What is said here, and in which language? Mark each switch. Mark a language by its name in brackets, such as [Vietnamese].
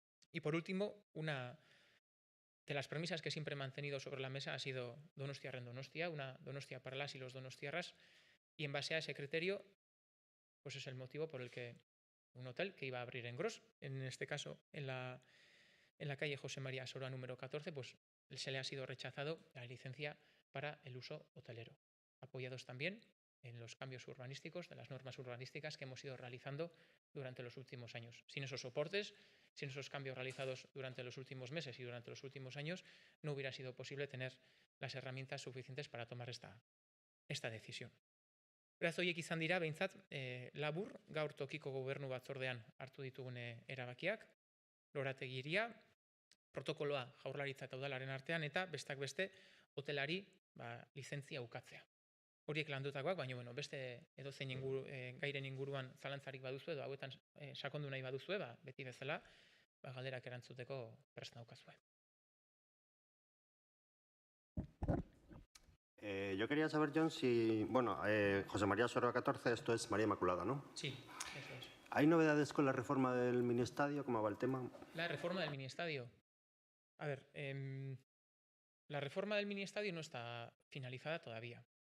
[Spanish] Y por último, una de las premisas que siempre he mantenido sobre la mesa ha sido Donostiarren Donostia, una Donostia para las y los donostiarras, y en base a ese criterio, pues es el motivo por el que un hotel que iba a abrir en Gros, en este caso en la calle José María Soroa número 14, pues se le ha sido rechazado la licencia para el uso hotelero, apoyados también en los cambios urbanísticos, de las normas urbanísticas que hemos ido realizando durante los últimos años. Sin esos soportes, sin esos cambios realizados durante los últimos meses y durante los últimos años, no hubiera sido posible tener las herramientas suficientes para tomar esta decisión. [Basque] Beraz, horiek izan dira, behintzat, labur, gaur tokiko gobernu batzordean hartu ditugun erabakiak, lorategiria, protokoloa Jaurlaritza eta udalaren artean, eta besteak beste hotelari lizentzia ukatzea. Horiek landutakoak, baina beste edozein gairen inguruan zalantzarik baduzue, edo hauetan sakondu nahi baduzue, beti bezala, galderak erantzuteko prest naukazue. [Spanish] Yo quería saber, John, si, José María Soroa 14, esto es María Inmaculada, ¿no? Sí, eso es. ¿Hay novedades con la reforma del Ministadio? ¿Cómo va el tema? La reforma del Ministadio. A ver, la reforma del Ministadio no está finalizada todavía.